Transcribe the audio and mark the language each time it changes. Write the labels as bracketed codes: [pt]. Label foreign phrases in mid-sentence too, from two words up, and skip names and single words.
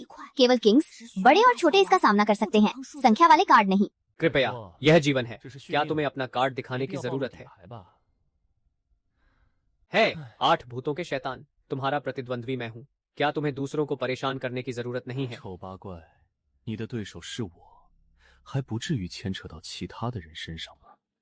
[hi] केवल किंग्स, बड़े और छोटे इसका सामना कर सकते हैं, संख्या वाले कार्ड नहीं। कृपया, यह जीवन है। क्या तुम्हें अपना कार्ड दिखाने की जरूरत है? 8 भूतों के शैतान, तुम्हारा प्रतिद्वंद्वी मैं हूँ। क्या तुम्हें दूसरों को परेशान करने की जरूरत नहीं है? [zh] 丑八怪，你的对手是我，还不至于牵扯到其他的人身上吗？